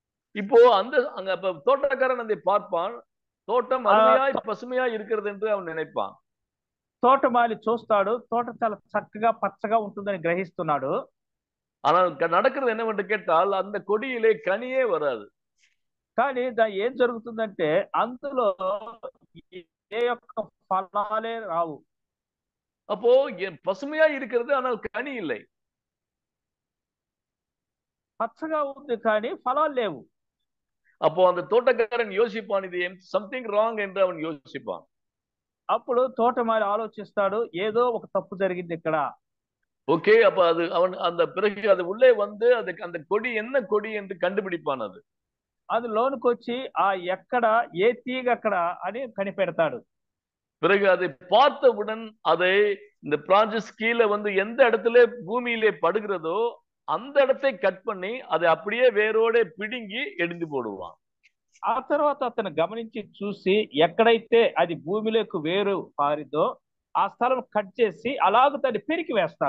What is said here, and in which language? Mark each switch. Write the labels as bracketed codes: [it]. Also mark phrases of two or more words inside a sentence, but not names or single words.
[ta] இப்போ அங்க தோட்டக்காரன் அதை பார்ப்பான், தோட்டம் அருமையாய் பசுமையாய் இருக்கிறது என்று அவன் நினைப்பான். [te] తోటమాలి చూస్తాడు, తోట చాలా చక్కగా పచ్చగా ఉంటుందని గ్రహిస్తున్నాడు. [ta] ஆனால் நடக்கிறது என்னவென்று கேட்டால் அந்த கொடியிலே கனியே வராது. [te] కానీ ఏం జరుగుతుందంటే అందులో ఏ యొక్క ఫలాలే రావు. [ta] அப்போ பசுமையாய் இருக்கிறது, ஆனால் கனி இல்லை. [te] పచ్చగా ఉంది కానీ ఫలాలు లేవు. [ta] அப்போ அந்த தோட்டக்காரன் யோசிப்பான், இது [en] something wrong [ta] என்று அவன் யோசிப்பான். [te] అప్పుడు తోటమాలి ఆలోచిస్తాడు, ఏదో ఒక తప్పు జరిగింది ఇక్కడ. [ta] ஓகே, அப்ப அது அவன் அந்த பிறகு அது உள்ளே வந்து அதுக்கு அந்த கொடி என்ன கொடி என்று கண்டுபிடிப்பான். [te] அது లోనికి వచ్చి ఆ ఎక్కడ ఏ తీగ అక్కడ అని కనిపెడతాడు. [ta] பிறகு அதை பார்த்தவுடன் அதை இந்த பிரான்சஸ் கீழே வந்து எந்த இடத்துல பூமியிலே படுகிறதோ அந்த இடத்தை கட் பண்ணி அதை அப்படியே வேரோட பிடுங்கி எடிந்து போடுவான். [te] ఆ తర్వాత అతను గమనించి చూసి ఎక్కడైతే అది భూమిలోకి వేరు పారిదో ఆ స్థలం కట్ చేసి అలాగ దాన్ని పెరికి వేస్తాడు.